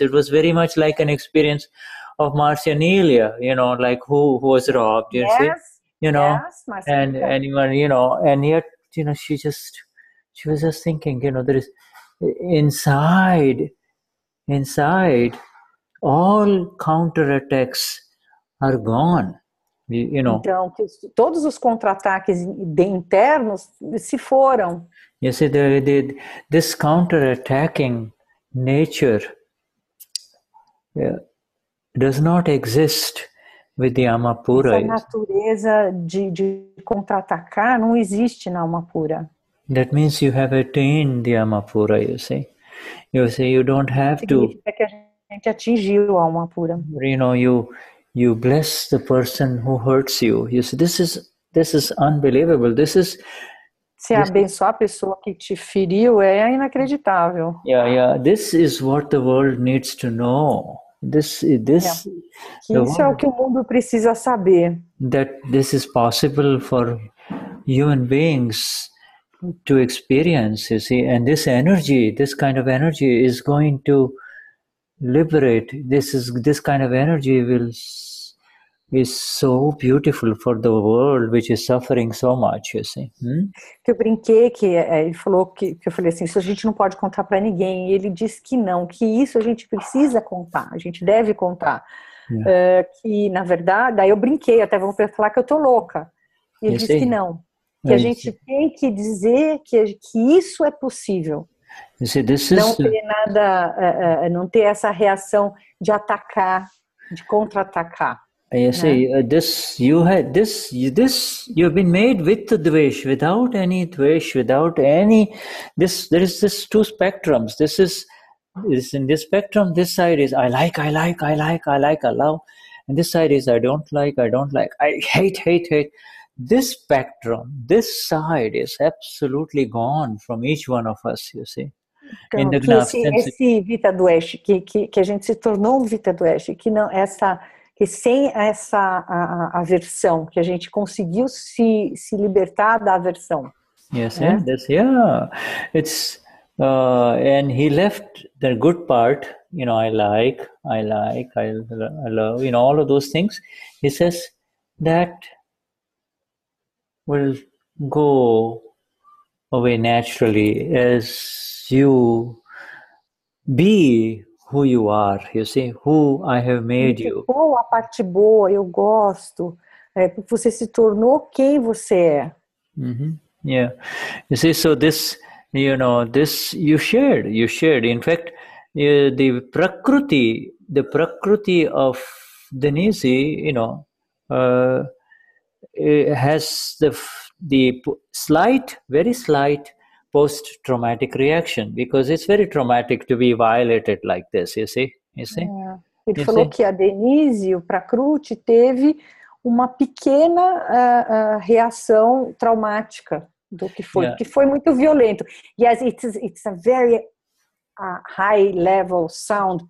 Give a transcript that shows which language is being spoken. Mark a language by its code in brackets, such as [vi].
[en] It was very much like an experience of Marcia Nelia, like who was robbed, you see? And yet, she was just thinking, there is inside, all counterattacks are gone. [pt] Então, todos os contra-ataques internos se foram. [en] You see, this counter-attacking nature does not exist with the Amapura. Essa natureza de contra-atacar não existe na Almapura. That means you have attained the Amapura, you see. You don't have to... [pt] Significa que a gente atingiu a Almapura. [en] You bless the person who hurts you. You see, this is unbelievable. [pt] Se abençoar a pessoa que te feriu é inacreditável. [en] Yeah. This is what the world needs to know. [pt] Isso é o que o mundo precisa saber. [en] That this is possible for human beings to experience, you see, and this kind of energy is going to liberate. This kind of energy is so beautiful for the world, which is suffering so much, you see. [pt] Que eu brinquei, que ele falou que eu falei assim, isso a gente não pode contar para ninguém, e ele disse que não, que isso a gente precisa contar, a gente deve contar. Que na verdade, daí eu brinquei, até vão falar que eu tô louca, e ele disse que não, que a gente tem que dizer que isso é possível. [en] You see, this [pt] Não [en] is [pt] ter nada, não ter essa reação de atacar, de contra-atacar. [en] you see, you've been made with the dvesh, without any dvesh, without any, there is this two spectrums. This is in this spectrum, this side is I like, I love. And this side is I don't like, I hate. This spectrum, this side is absolutely gone from each one of us, you see. [pt] Então, que esse Vita do Oeste, que a gente se tornou um Vita do Oeste, que sem essa aversão, que a gente conseguiu se libertar da aversão. [en] Yes, it's and he left the good part, I like, I love, all of those things. He says that will go away naturally as you be who you are, you see, who I have made you. [pt] Ficou a parte boa, eu gosto, você se tornou quem você é. [en] Yeah, you see, so this, this you shared. In fact, the prakriti of Denize, has the very slight post-traumatic reaction, because it's very traumatic to be violated like this, you see. [pt] Ele falou que a Denize, o Prakriti, teve uma pequena reação traumática do que foi, que foi muito violento. [en] Yes, it's a very high level sound.